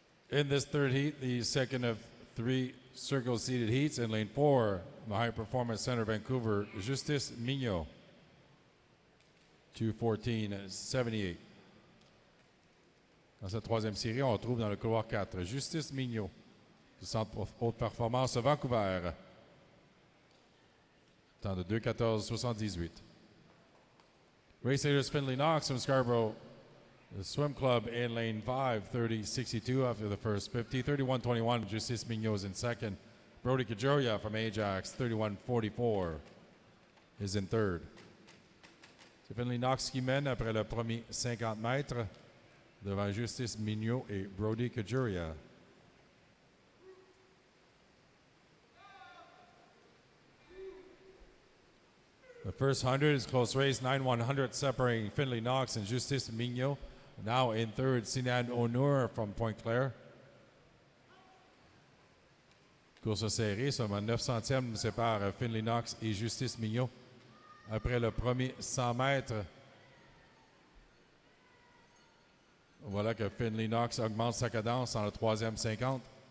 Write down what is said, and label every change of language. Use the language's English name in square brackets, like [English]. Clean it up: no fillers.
[English] In this third heat, the second of 3 circle-seated heats in lane 4, the High Performance Center, Vancouver, Justice Mignot, 2:14.78. [French] Dans cette troisième série, on retrouve dans le couloir 4 Justice Mignot, du Centre haute performance Vancouver, temps de 2:14.78. [English] Race leaders Finley Knox from Scarborough, the Swim Club in lane 5, 30.62 after the first 50. 31.21, Justice Mignot is in second. Brody Kajuria from Ajax, 31.44, is in third. [French] C'est Finley Knox qui mène après le premier 50 mètres devant Justice Mignot et Brody Kajuria. [English] The first 100 is close race, 9-100 separating Finley Knox and Justice Mignot. Now in third, Sinan Onur from Pointe-Claire. [French] Course serrée, seulement 9 centièmes séparent Finley Knox et Justice Mignot. Après le premier 100 mètres, voilà que Finley Knox augmente sa cadence dans le troisième 50.